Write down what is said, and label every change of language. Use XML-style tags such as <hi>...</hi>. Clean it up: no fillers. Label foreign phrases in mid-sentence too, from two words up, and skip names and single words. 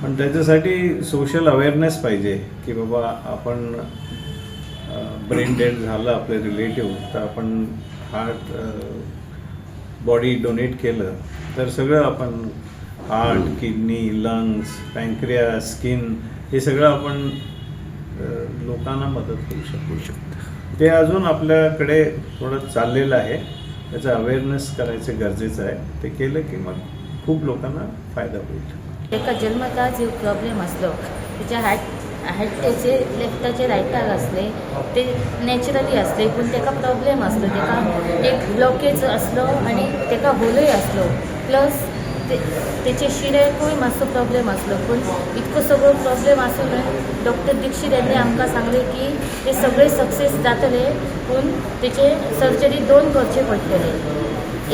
<mr>पण त्याच्यासाठी</mr> <en>social awareness</en> <mr>पाहिजे की बाबा आपण</mr> <en>brain dead</en> <mr>झालं आपले रिलेटिव्ह तर आपण</mr> <en>heart body donate</en> <mr>केलं तर सगळं आपण</mr> <en>heart kidney lungs pancreas skin</en> <mr>हे सगळं आपण लोकांना मदत करू शकतो. ते अजून आपल्याकडे थोडं चाललेलं आहे. त्याचं अवेअरनेस करायचं गरजेचं आहे. ते केलं की मग खूप लोकांना फायदा होईल.</mr> <kok>एका जन्मताच एक प्रॉब्लेम असलो त्याच्या हार्टाचे लेफ्टाचे रायटाक असले ते नॅचरली असले पूण ताका प्रॉब्लेम असलो ताका एक ब्लॉकेज असलो आनी ताका होलय असलो प्लस त्याचे शिरेकूय मातसो प्रॉब्लेम असलो पूण इतको सगळो प्रॉब्लेम आसून डॉक्टर दीक्षित यांनी आमकां सांगले की ते सगळे सक्सेस जातले पूण तेचे सर्जरी 2 करचे पडटले.</kok>